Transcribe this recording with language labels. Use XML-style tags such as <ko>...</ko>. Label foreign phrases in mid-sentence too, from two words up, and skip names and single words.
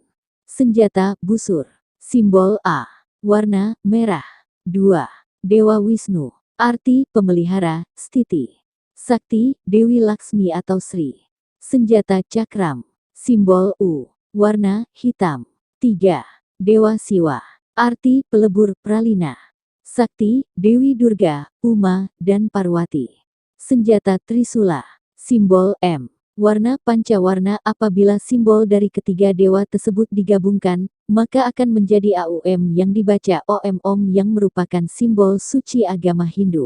<id>Senjata, busur. Simbol A. Warna, merah. 2. Dewa Wisnu, arti pemelihara, Stiti. Sakti, Dewi Laksmi atau Sri. Senjata cakram. Simbol U. Warna, hitam. 3. Dewa Siwa. Arti, pelebur, pralina. Sakti, Dewi Durga, Uma, dan Parwati. Senjata Trisula. Simbol M. Warna pancawarna. Apabila simbol dari ketiga dewa tersebut digabungkan, maka akan menjadi AUM yang dibaca OM yang merupakan simbol suci agama Hindu.</id>